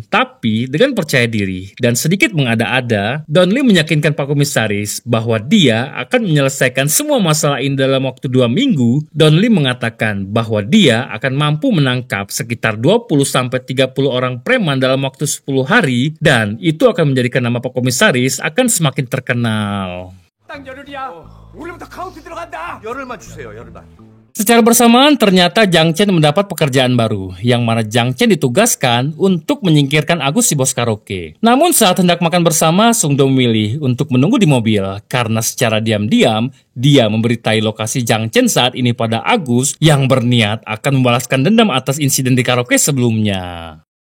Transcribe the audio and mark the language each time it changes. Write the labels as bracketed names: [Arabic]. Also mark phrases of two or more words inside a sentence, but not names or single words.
[Indonesian] Tapi dengan percaya diri dan sedikit mengada-ada, Don Li meyakinkan Pak Komisaris bahwa dia akan menyelesaikan semua masalah ini dalam waktu 2 minggu. Don Li mengatakan bahwa dia akan mampu menangkap sekitar 20-30 orang preman dalam waktu 10 hari dan itu akan menjadikan nama Pak Komisaris akan semakin terkenal. [Korean] 열흘만 주세요, 열흘만. [Indonesian] Secara bersamaan ternyata Jiang Chen mendapat pekerjaan baru, yang mana Jiang Chen ditugaskan untuk menyingkirkan Agus si bos karaoke. Namun saat hendak makan bersama, Sung Do memilih untuk menunggu di mobil, karena secara diam-diam, dia memberitai lokasi Jiang Chen saat ini pada Agus, yang berniat akan membalaskan dendam atas insiden di karaoke sebelumnya.